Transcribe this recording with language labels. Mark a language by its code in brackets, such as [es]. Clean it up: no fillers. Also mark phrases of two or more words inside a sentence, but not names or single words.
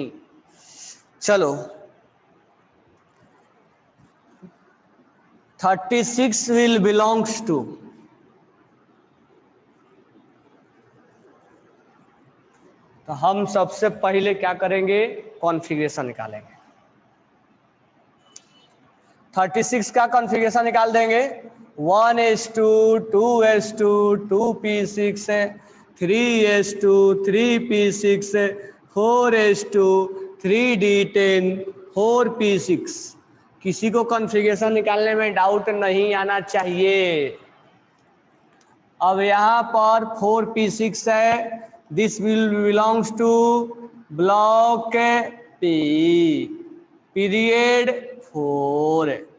[hi] चलो 36 [en] will belongs to, [hi] तो हम सबसे पहले क्या करेंगे? कॉन्फ़िगरेशन निकालेंगे। 36 का कॉन्फ़िगरेशन निकाल देंगे। 1s2 2s2 2p6 3s2 3p6 4s2 3d10 4p6। किसी को कॉन्फ़िगरेशन निकालने में डाउट नहीं आना चाहिए। अब यहाँ पर 4p6 है, [en] this will belongs to block P, period 4.